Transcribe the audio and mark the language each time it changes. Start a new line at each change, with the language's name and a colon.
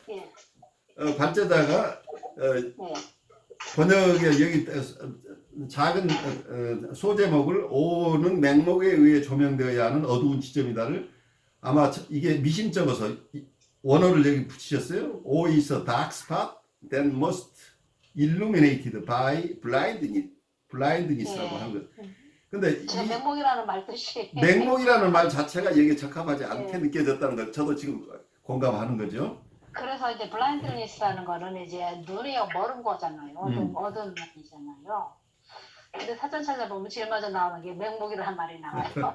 Korean: 예. 발제자가 네. 번역에 여기 작은 소제목을 오는 맹목에 의해 조명되어야 하는 어두운 지점이다를 아마 이게 미심쩍어서 원어를 여기 붙이셨어요.
English: O is a dark spot that must illuminated by blindness라고
Korean: 네. 하는 거. 근데 제가 이 맹목이라는 말 뜻이 맹목이라는 말 자체가 여기에 적합하지 않게 네. 느껴졌다는 걸 저도 지금 공감하는 거죠. 그래서 이제 블라인드니스라는 거는 이제 눈이 멀은 거잖아요. 어두운 면이잖아요. 근데 사전 찾아보면 제일 먼저 나오는 게 맹목이라는 말이 나와요.